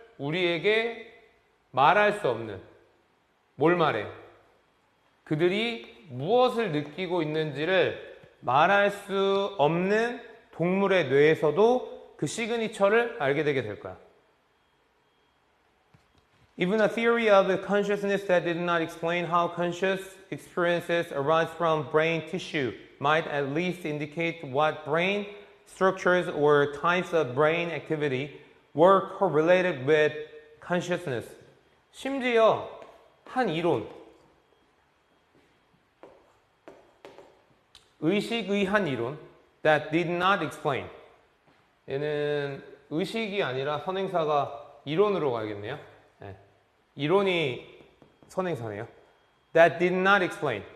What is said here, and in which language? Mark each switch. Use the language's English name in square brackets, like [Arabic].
[Korean] 우리에게 말할 수 없는. 뭘 말해? 그들이 무엇을 느끼고 있는지를 말할 수 없는 동물의 뇌에서도 그 시그니처를 알게 되게 될 거야. [English] Even a theory of the consciousness that did not explain how conscious experiences arise from brain tissue might at least indicate what brain structures or types of brain activity were correlated with consciousness. [Korean] 심지어 한 이론, 의식의 한 이론 [English] that did not explain. [Korean] 얘는 의식이 아니라 선행사가 이론으로 가야겠네요. [English] 네. [Korean] 이론이 선행사네요. [English] That did not explain.